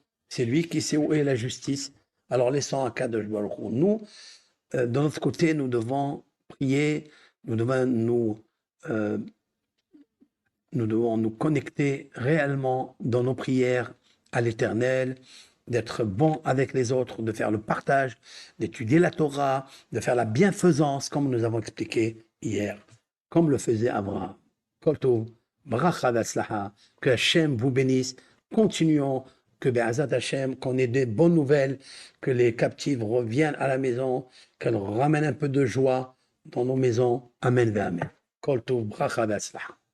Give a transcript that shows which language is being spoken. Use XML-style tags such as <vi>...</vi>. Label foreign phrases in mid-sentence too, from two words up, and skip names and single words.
<fr>C'est lui qui sait où est la justice. Alors laissons un cas de nous, de notre côté, nous devons prier, nous devons nous connecter réellement dans nos prières à l'Éternel, d'être bon avec les autres, de faire le partage, d'étudier la Torah, de faire la bienfaisance, comme nous avons expliqué hier, comme le faisait Abraham.</fr> <he>כל טוב, ברכה והצלחה,</he> <fr>que Hachem vous bénisse. Continuons, que</fr> <he>בעזרת השם,</he> <fr>qu'on ait des bonnes nouvelles, que les captifs reviennent à la maison, qu'elles ramènent un peu de joie dans nos maisons.</fr> <he>אמן ואמן. כל טוב, ברכה והצלחה.</he>